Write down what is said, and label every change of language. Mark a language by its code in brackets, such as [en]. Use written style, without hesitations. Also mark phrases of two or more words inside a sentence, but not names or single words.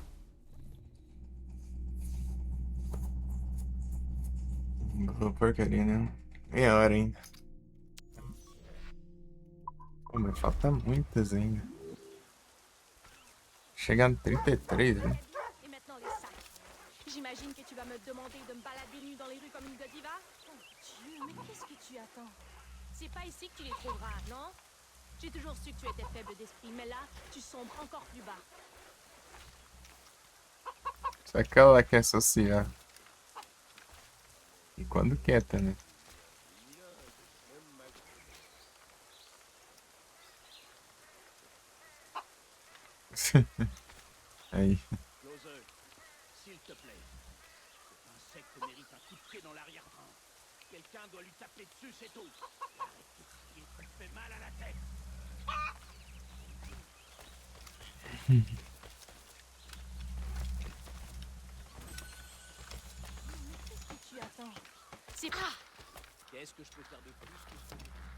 [pt] Porcaria, né? Meia hora ainda. Pô, mas falta muitas ainda. Chegar no 33, né? [fr] Et maintenant les sacs. J'imagine que tu vas me demander de me balader nu dans les rues comme une godiva. Oh Dieu, mais qu'est-ce que tu attends? C'est pas ici que tu les trouveras, non? J'ai toujours su que tu étais faible d'esprit, mais là, tu sombres encore plus bas. [pt] Só que ela quer associar. E quando quer também. Aí. [fr] Closer, s'il te plaît. Cet insecte mérite un coup de pied dans l'arrière-train. Quelqu'un doit lui taper dessus, c'est tout. Et arrête de crier, ça me fait mal à la tête. Qu'est-ce que tu attends? C'est pas... Qu'est-ce que je peux faire de plus que ça?